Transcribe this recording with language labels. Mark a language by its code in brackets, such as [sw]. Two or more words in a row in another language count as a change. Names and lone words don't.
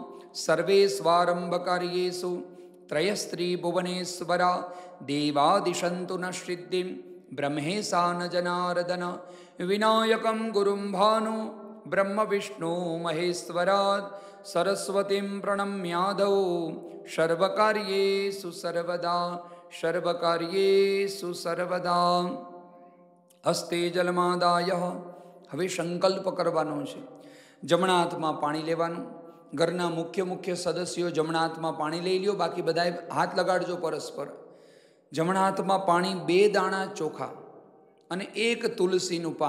[sa] सर्वेष्वारम्भकार्येषु त्रयस्त्रीभुवनेश्वरा देवादिशन्तु न सिद्धिं ब्रह्मेशा न जनार्दन। विनायकं गुरुं भानु ब्रह्म विष्णु महेश्वरात् सरस्वतीं प्रणम्यादौ सर्वकार्येषु सर्वदा सर्वकार्येषु सर्वदा। હસ્તે જલમાદાય. [gu] હવે સંકલ્પ કરવાનો છે. જમણા હાથમાં પાણી લેવાનું. ઘરના મુખ્ય સદસ્યો જમણા હાથમાં પાણી લઈ લ્યો, બાકી બધાએ હાથ લગાડજો પરસ્પર. જમણા હાથમાં પાણી 2 દાણા ચોખા અને 1 તુલસીનું પાન.